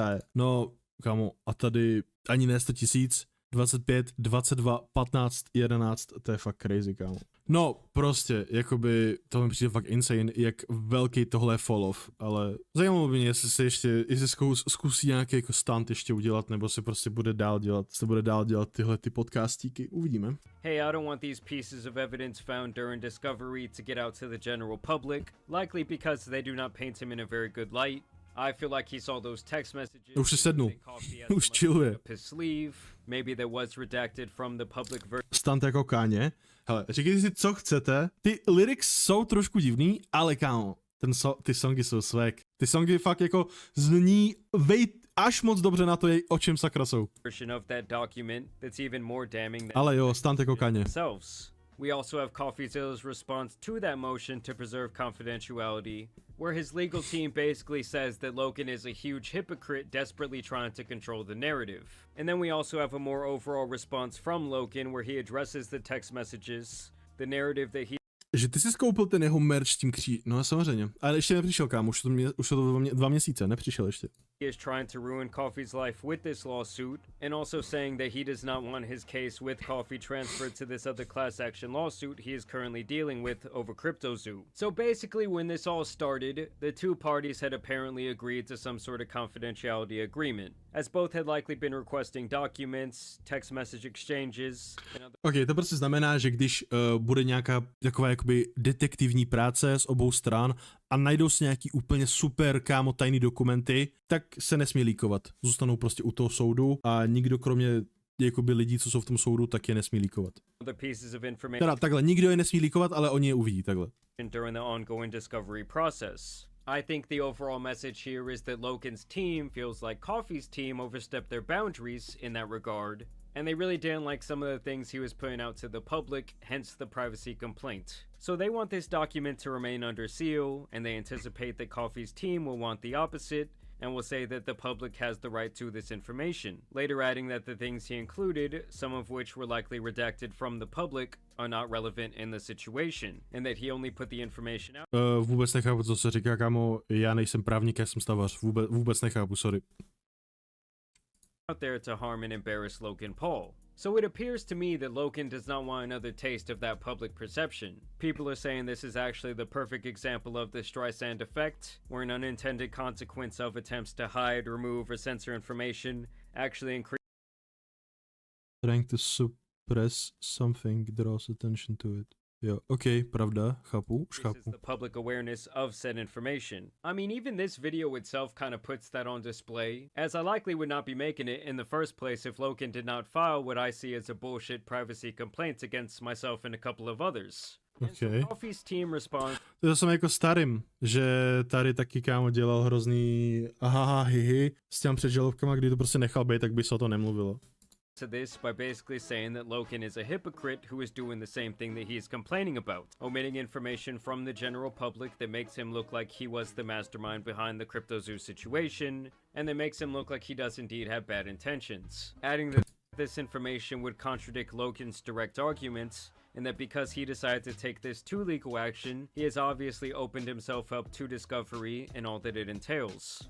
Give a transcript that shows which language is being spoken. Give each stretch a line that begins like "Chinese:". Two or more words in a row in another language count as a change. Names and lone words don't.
Czech: No, kámo, a tady ani ne 100 tisíc, 25, 22, 15, 11, to je fakt crazy, kámo. No, prostě, jakoby, to mi přijde fakt insane, jak velký tohle je fall-off, ale zajímalo by mě, jestli zkusí nějaký jako stunt ještě udělat, nebo se prostě bude dál dělat tyhle ty podcastíky, uvidíme.
English: hey, I don't want these pieces of evidence found during discovery to get out to the general public, likely because they do not paint him in a very good light. I feel like he saw those text messages.
Czech: Už se sednul. Už chilluje.
English: Up his sleeve. Maybe that was redacted from the public version.
Czech: Stunt jako Káně. Hele, říkejte si, co chcete. Ty lyrics jsou trošku divný, ale kámo, ty songy jsou swag. Ty songy fakt jako zní až moc dobře na to, o čem sakra jsou.
English: Of that document that's even more damning than
Czech: Ale jo, stunt jako Káně.
English: themselves. We also have Coffeezilla's response to that motion to preserve confidentiality, where his legal team basically says that Logan is a huge hypocrite desperately trying to control the narrative. And then we also have a more overall response from Logan where he addresses the text messages, the narrative that he
Czech: Že ty jsi skoupil ten jeho merch s tím no samozřejmě. Ale ještě nepřišel, kámo, už to 2 měsíce, nepřišel ještě.
English: is trying to ruin Coffee's life with this lawsuit, and also saying that he does not want his case with Coffee transferred to this other class action lawsuit he is currently dealing with over CryptoZoo. So basically, when this all started, the two parties had apparently agreed to some sort of confidentiality agreement, as both had likely been requesting documents, text message exchanges, and other
Czech: OK, to prostě znamená, že když bude nějaká taková jakoby detektivní práce z obou stran a najdou si nějaký úplně super kámo tajný dokumenty, tak se nesmí líkovat. Zůstanou prostě u toho soudu a nikdo kromě jakoby lidí, co jsou v tom soudu, tak je nesmí líkovat.
English: pieces of
Czech: Teda
English: information
Czech: takhle, nikdo je nesmí líkovat, ale oni je uvidí takhle.
English: during the ongoing discovery process. I think the overall message here is that Logan's team feels like Coffee's team overstepped their boundaries in that regard, and they really didn't like some of the things he was putting out to the public, hence the privacy complaint. So they want this document to remain under seal, and they anticipate that Coffee's team will want the opposite, and will say that the public has the right to this information, later adding that the things he included, some of which were likely redacted from the public, are not relevant in the situation, and that he only put the information out.
Czech: Vůbec nechápu, co se říká, kámo, já nejsem právník, já jsem stavař, vůbec nechápu, sorry.
English: Out there to harm and embarrass Logan Paul. So it appears to me that Logan does not want another taste of that public perception. People are saying this is actually the perfect example of the Streisand effect, where an unintended consequence of attempts to hide, remove, or censor information actually increase Trying to suppress something draws attention to it.
Czech: Jo, OK, pravda, chápu, už chápu.
English: the public awareness of said information. I mean, even this video itself kind of puts that on display, as I likely would not be making it in the first place if Logan did not file what I see as a bullshit privacy complaint against myself and a couple of others. And so OK. Coffee's team responds
Czech: To je zase jako starým, že tady taky kámo dělal hrozný ahaha hihi s těm předžalovkama, kdy to prostě nechal být, tak by se o to nemluvilo.
English: to this by basically saying that Logan is a hypocrite who is doing the same thing that he is complaining about, omitting information from the general public that makes him look like he was the mastermind behind the CryptoZoo situation, and that makes him look like he does indeed have bad intentions, adding that this information would contradict Logan's direct arguments, and that because he decided to take this to legal action, he has obviously opened himself up to discovery and all that it entails.